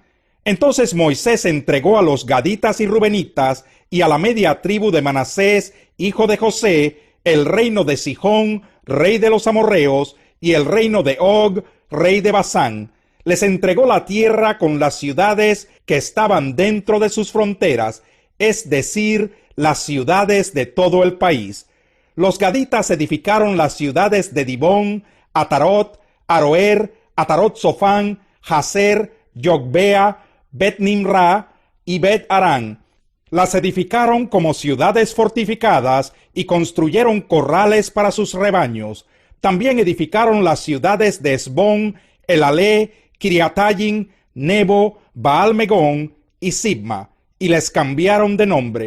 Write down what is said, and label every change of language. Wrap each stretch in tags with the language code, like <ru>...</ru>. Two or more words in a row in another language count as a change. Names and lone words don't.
<es>Entonces Moisés entregó a los gaditas y rubenitas y a la media tribu de Manasés, hijo de José, el reino de Sihón, rey de los amorreos, y el reino de Og, rey de Basán. Les entregó la tierra con las ciudades que estaban dentro de sus fronteras, es decir, las ciudades de todo el país. Los gaditas edificaron las ciudades de Dibón, Atarot, Aroer, Atarot Sofán, Jazer, Yogbea, Bet Nimra y Bet Arán. Las edificaron como ciudades fortificadas y construyeron corrales para sus rebaños. También edificaron las ciudades de Esbón, Elalé, Kiriatayim, Nebo, Baal-Megón y Sibma, y les cambiaron de nombre.</es>